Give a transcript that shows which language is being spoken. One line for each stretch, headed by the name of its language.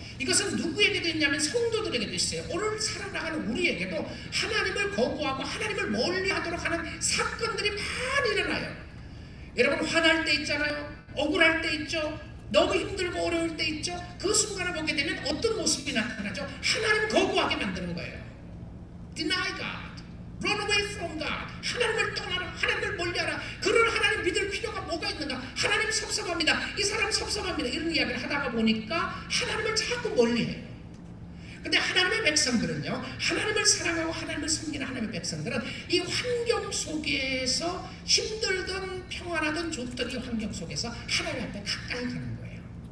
Korean: 이것은 누구에게도 있냐면 성도들에게도 있어요. 오늘 살아나가는 우리에게도 하나님을 거부하고 하나님을 멀리하도록 하는 사건들이 많이 일어나요. 여러분 화날 때 있잖아요. 억울할 때 있죠. 너무 힘들고 어려울 때 있죠. 그 순간을 보게 되면 어떤 모습이 나타나죠? 하나님 거부하게 만드는 거예요.
English: Deny God, run away from God.
Korean: 하나님을 떠나라, 하나님을 멀리하라. 그런 하나님 믿을 필요가 뭐가 있는가? 하나님 섭섭합니다. 이 사람 섭섭합니다. 이런 이야기를 하다가 보니까 하나님을 자꾸 멀리해요. 근데 하나님의 백성들은요, 하나님을 사랑하고 하나님을 섬기는 하나님의 백성들은 이 환경 속에서 힘들든 평안하든 좋든 이 환경 속에서 하나님 앞에 가까이 가는 거예요.